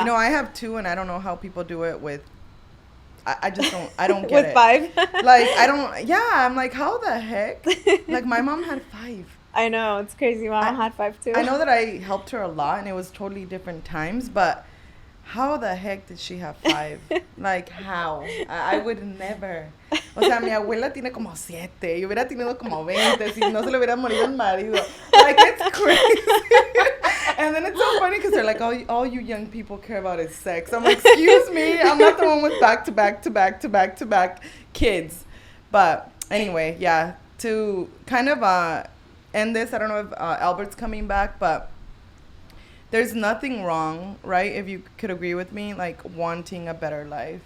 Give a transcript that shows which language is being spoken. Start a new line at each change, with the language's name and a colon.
English: You know, I have 2 and I don't know how people do it with, I just don't, I don't get with it. 5. Like, I'm like, how the heck? Like, my mom had 5. I know, it's crazy. My mom had 5 too. I know that I helped her a lot and it was totally different times, but how the heck did she have 5? Like, how? I would never.
Spanish: O sea, mi abuela tiene como 7. Yo hubiera tenido como 20 si no se le hubiera morido el marido.
English: Like, it's crazy. And then it's so funny because they're like, all you young people care about is sex. I'm like, excuse me, I'm not the one with back-to-back kids. But anyway, yeah, to kind of end this, I don't know if Albert's coming back, but there's nothing wrong, right? If you could agree with me, like wanting a better life.